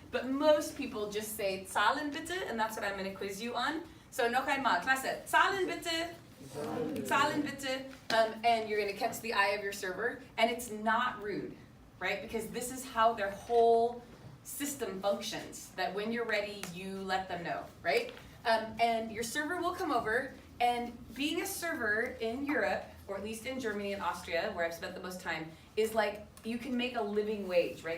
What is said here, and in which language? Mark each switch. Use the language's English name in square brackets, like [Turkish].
[English] But most people just say, [German] zahlen bitte, [English] and that's what I'm gonna quiz you on. [German] So noch einmal, Klasse, zahlen bitte. Zahlen bitte. [English] And you're gonna catch the eye of your server, and it's not rude, right? Because this is how their whole system functions, that when you're ready, you let them know, right? And your server will come over, and being a server in Europe, or at least in Germany and Austria, where I've spent the most time, is like you can make a living wage, right?